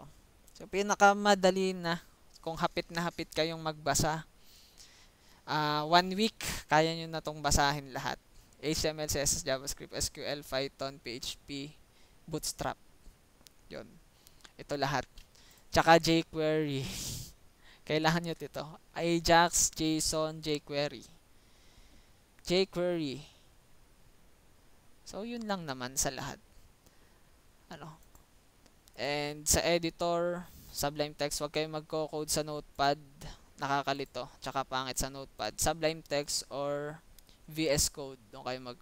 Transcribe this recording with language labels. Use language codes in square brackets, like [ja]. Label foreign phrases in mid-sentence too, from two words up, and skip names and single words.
[tl] So, pinakamadali na, kung hapit na hapit kayong magbasa, 1 week, kaya nyo na tong basahin lahat. HTML, CSS, JavaScript, SQL, Python, PHP, Bootstrap. Yun. Ito lahat. Tsaka jQuery. Kailangan nyo ito. Ajax, JSON, jQuery. So, yun lang naman sa lahat. And sa editor, Sublime Text, wag kayong magko-code sa Notepad. Nakakalito. Tsaka pangit sa Notepad. Sublime Text or VS Code.